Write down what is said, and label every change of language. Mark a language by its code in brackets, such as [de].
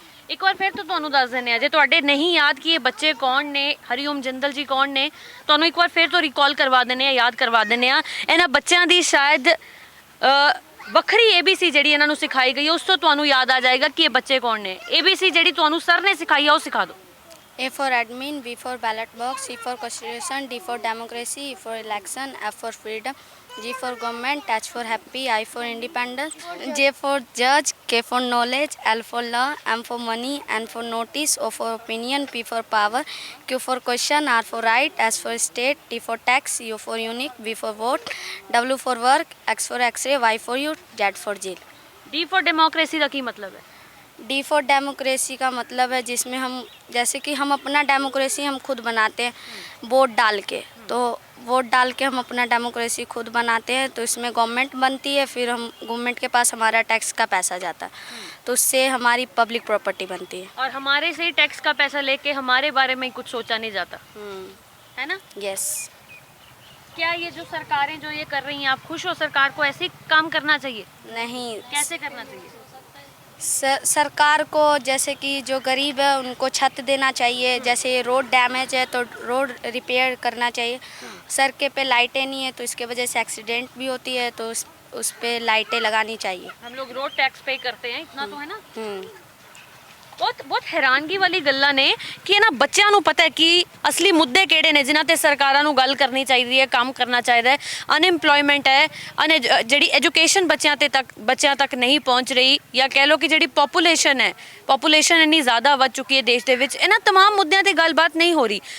[pa] ਇੱਕ ਵਾਰ ਫਿਰ ਤੋਂ ਤੁਹਾਨੂੰ ਦੱਸ ਦਿੰਦੇ ਆ, ਜੇ ਤੁਹਾਡੇ ਨਹੀਂ ਯਾਦ ਕਿ ਇਹ ਬੱਚੇ ਕੌਣ ਨੇ, ਹਰੀਓਮ ਜਿੰਦਲ ਜੀ ਕੌਣ ਨੇ, ਤੁਹਾਨੂੰ ਇੱਕ ਵਾਰ ਫਿਰ ਤੋਂ ਰਿਕਾਲ ਕਰਵਾ ਦਿੰਦੇ ਆ, ਯਾਦ ਕਰਵਾ ਦਿੰਦੇ ਆ। ਇਹਨਾਂ ਬੱਚਿਆਂ ਦੀ ਸ਼ਾਇਦ ਵੱਖਰੀ ABC ਜਿਹੜੀ ਇਹਨਾਂ ਨੂੰ ਸਿਖਾਈ ਗਈ ਹੈ, ਉਸ ਤੋਂ ਤੁਹਾਨੂੰ ਯਾਦ ਆ ਜਾਏਗਾ ਕਿ ਇਹ ਬੱਚੇ ਕੌਣ ਨੇ। ABC ਜਿਹੜੀ ਤੁਹਾਨੂੰ ਸਰ ਨੇ ਸਿਖਾਈ ਆ ਉਹ ਸਿਖਾ ਦਿਓ। [en] A for admin, B for ballot box, C for constitution, D for democracy, E for election, F for freedom, G for government, H for happy, I for independence, J for judge, K for knowledge, L for law, M for money, N for notice, O for opinion, P for power, Q for question, R for right, S for state, T for tax, U for unique, V for vote, W for work, X for x-ray, Y for youth, Z for jail। D for democracy [pa] ਦਾ ਕੀ ਮਤਲਬ ਹੈ? [hi] D for democracy का मतलब है जिसमें हम, जैसे कि हम अपना डेमोक्रेसी हम खुद बनाते हैं वोट डाल के, तो वोट डाल के हम अपना डेमोक्रेसी खुद बनाते हैं, तो इसमें गवर्नमेंट बनती है, फिर हम गवर्नमेंट के पास हमारा टैक्स का पैसा जाता है, तो उससे हमारी पब्लिक प्रॉपर्टी बनती है। और हमारे से ही टैक्स का पैसा लेके हमारे बारे में कुछ सोचा नहीं जाता, है ना? [en] Yes. [hi] क्या ये जो सरकारें जो ये कर रही हैं, आप खुश हो? सरकार को ऐसे ही काम करना चाहिए? नहीं, कैसे करना चाहिए? सरकार को जैसे कि जो गरीब है उनको छत देना चाहिए, जैसे रोड डैमेज है तो रोड रिपेयर करना चाहिए, सड़क पे लाइटें नहीं है तो इसके वजह से एक्सीडेंट भी होती है, तो उस पे लाइटें लगानी चाहिए। हम लोग रोड टैक्स पे करते हैं, इतना तो है ना। [pa] ਬਹੁਤ ਬਹੁਤ ਹੈਰਾਨਗੀ ਵਾਲੀ ਗੱਲਾਂ ਨੇ ਕਿ ਇਹਨਾਂ ਬੱਚਿਆਂ ਨੂੰ ਪਤਾ ਹੈ ਕਿ ਅਸਲੀ ਮੁੱਦੇ ਕਿਹੜੇ ਨੇ ਜਿਨ੍ਹਾਂ ਤੇ ਸਰਕਾਰਾਂ ਨੂੰ ਗੱਲ ਕਰਨੀ ਚਾਹੀਦੀ ਹੈ, ਕੰਮ ਕਰਨਾ ਚਾਹੀਦਾ ਹੈ। ਅਨਐਮਪਲੋਇਮੈਂਟ ਹੈ, ਜਿਹੜੀ ਐਜੂਕੇਸ਼ਨ ਬੱਚਿਆਂ ਤੱਕ ਨਹੀਂ ਪਹੁੰਚ ਰਹੀ, ਜਾਂ ਕਹਿ ਲਓ ਕਿ ਜਿਹੜੀ ਪੋਪੂਲੇਸ਼ਨ ਇੰਨੀ ਜ਼ਿਆਦਾ ਵੱਧ ਚੁੱਕੀ ਹੈ ਦੇਸ਼ ਦੇ ਵਿੱਚ, ਇਹਨਾਂ तमाम ਮੁੱਦਿਆਂ ਤੇ ਗੱਲਬਾਤ ਨਹੀਂ ਹੋ ਰਹੀ।